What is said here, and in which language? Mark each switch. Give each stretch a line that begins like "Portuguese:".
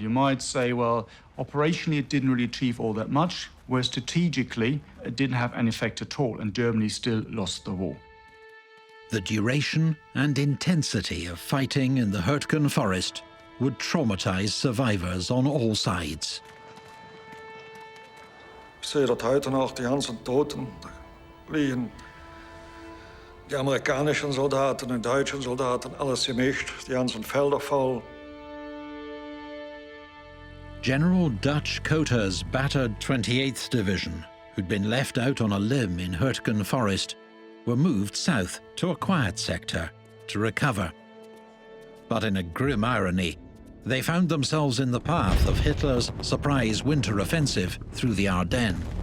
English: You might say, well, operationally it didn't really achieve all that much, whereas strategically it didn't have any effect at all, and Germany still lost the war. The duration and intensity of fighting in the Hürtgen Forest would traumatize survivors on all sides.
German: Ich sehe dort heute noch die ganzen Toten liegen. Die amerikanischen Soldaten, die deutschen Soldaten, alles gemischt, die ganzen Felder voll.
English: General Dutch Coter's battered 28th Division, who'd been left out on a limb in Hürtgen Forest, were moved south to a quiet sector to recover. But in a grim irony, they found themselves in the path of Hitler's surprise winter offensive through the Ardennes.